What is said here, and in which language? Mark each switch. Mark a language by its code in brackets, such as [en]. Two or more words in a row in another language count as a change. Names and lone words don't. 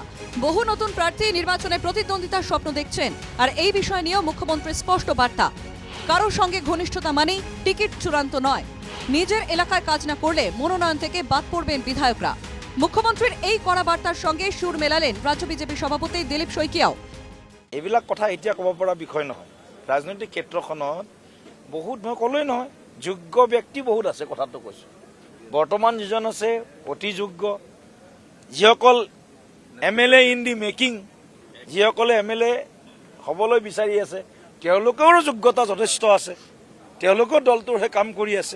[bn] বহু নতুন প্রার্থী নির্বাচনে প্রতিদ্বন্দ্বিতার স্বপ্ন দেখছেন, আর এই বিষয় নিয়েও মুখ্যমন্ত্রীর স্পষ্ট বার্তা। কারোর সঙ্গে ঘনিষ্ঠতা মানেই টিকিট চূড়ান্ত নয়। নিজের এলাকায় কাজ না করলে মনোনয়ন থেকে বাদ পড়বেন বিধায়করা। মুখ্যমন্ত্রীর এই কড়া বার্তার সঙ্গে সুর মেলালেন রাজ্য বিজেপি সভাপতি দিলীপ শইকীয়াও। [as] এইবিলাক কথা এতিয়া ক'ব পৰা বিষয় নহয়। ৰাজনৈতিক ক্ষেত্ৰখনত বহুত, মই ক'লোৱেই নহয়, যোগ্য ব্যক্তি বহুত আছে, কথাটো কৈছোঁ। বৰ্তমান যিজন আছে অতি যোগ্য, যিসকল [en] MLA in the making, [as] যিসকলে MLA হ'বলৈ বিচাৰি আছে, তেওঁলোকৰো যোগ্যতা যথেষ্ট আছে, তেওঁলোকেও দলটোৰ হৈ কাম কৰি আছে।